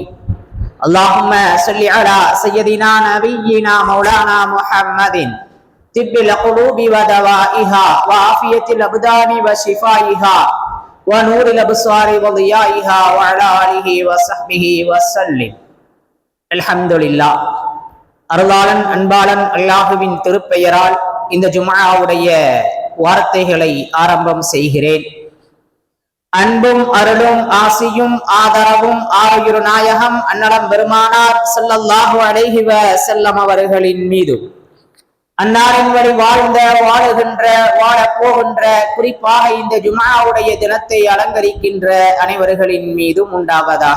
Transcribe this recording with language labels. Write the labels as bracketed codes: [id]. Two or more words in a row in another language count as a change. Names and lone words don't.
[ar] اللهم صل على سيدنا نبينا مولانا محمد طب القلوب ودوائها وعافية الابدان وشفائها ونور الابصار وضيائها وعلى آله وصحبه وسلم. [ta] அல்ஹம்துலில்லாஹ். அருளாளன் அன்பாளன் அல்லாஹுவின் திருப்பெயரால் இந்த ஜும்ஆவுடைய வார்த்தைகளை ஆரம்பம் செய்கிறேன். அன்பும் அருளும் ஆசியும் ஆதரவும் ஆரோக்கிய நாயகம் அன்னலம் பெருமானார் [ar] صلى الله عليه وسلم [ta] அவர்களின் மீது, அன்னாரின் வழி வாழ்ந்த வாழுகின்ற வாழப் போகின்ற, குறிப்பாக இந்த ஜும்ஆவுடைய தினத்தை அலங்கரிக்கின்ற அனைவர்களின் மீதும் உண்டாவதாக.